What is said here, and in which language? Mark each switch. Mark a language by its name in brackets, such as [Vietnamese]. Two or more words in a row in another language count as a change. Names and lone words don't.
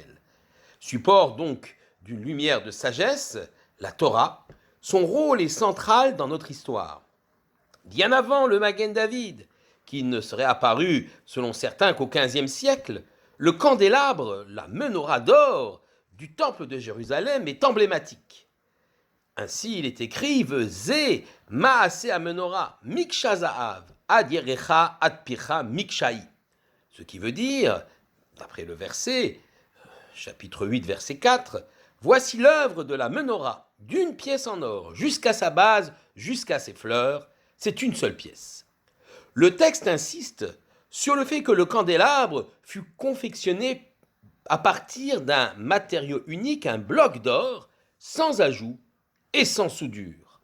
[French] Support donc d'une lumière de sagesse, la Torah, son rôle est central dans notre histoire. Bien avant le Magen David, qui ne serait apparu selon certains qu'au XVe siècle, le candélabre, la menorah d'or du temple de Jérusalem est emblématique. Ainsi, il est écrit [Hebrew] זה מעשה המנורה מקשה זהב עד ירכה עד פרחה מקשה היא. [French] Ce qui veut dire, d'après le verset, chapitre 8, verset 4, voici l'œuvre de la menorah, d'une pièce en or jusqu'à sa base, jusqu'à ses fleurs, c'est une seule pièce. Le texte insiste sur le fait que le candélabre fut confectionné à partir d'un matériau unique, un bloc d'or, sans ajout et sans soudure.